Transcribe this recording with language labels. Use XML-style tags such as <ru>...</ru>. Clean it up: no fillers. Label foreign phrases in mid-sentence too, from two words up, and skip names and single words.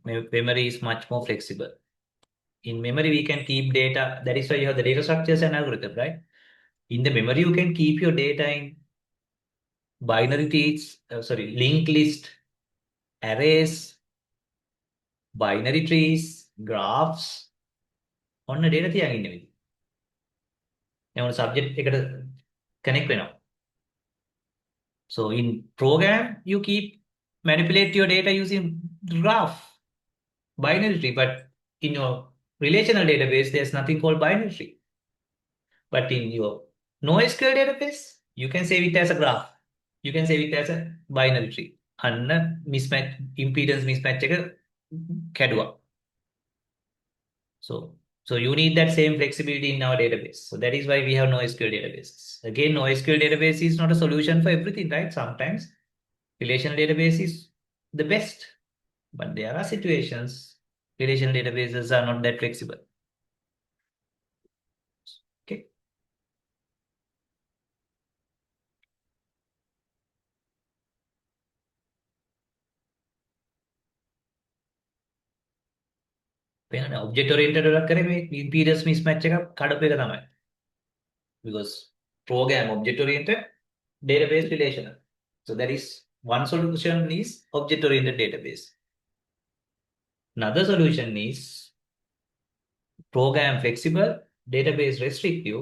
<en>Memory is much more flexible. In memory, we can keep data. That is why you have the data structures and algorithm, right? In the memory, you can keep your data in binary trees, linked list, arrays, binary trees, graphs. On a data</en> <si>තියාගෙන ඉන්න විදිහ. එවන subject එකට connect වෙනවා.</si> <en>So in program, you manipulate your data using graph, binary tree, but in your relational database, there's nothing called binary tree. But in your NoSQL database, you can save it as a graph. You can save it as a binary tree.</en> <si>අන්න mismatch,</si> <en>impedance mismatch</en> <si>එක කැඩුවා.</si> <en>So you need that same flexibility in our database. So that is why we have NoSQL databases. Again, NoSQL database is not a solution for everything, right? Sometimes relational database is the best, but there are situations relational databases are not that flexible.</en> <si>Okay.</si> <en>Object oriented impedance mismatch</en> <si>එක කඩපු එක තමයි.</si> <en>Because program object oriented, database relational. So that is one solution is object oriented database. Another solution is program flexible, database restrictive.</en>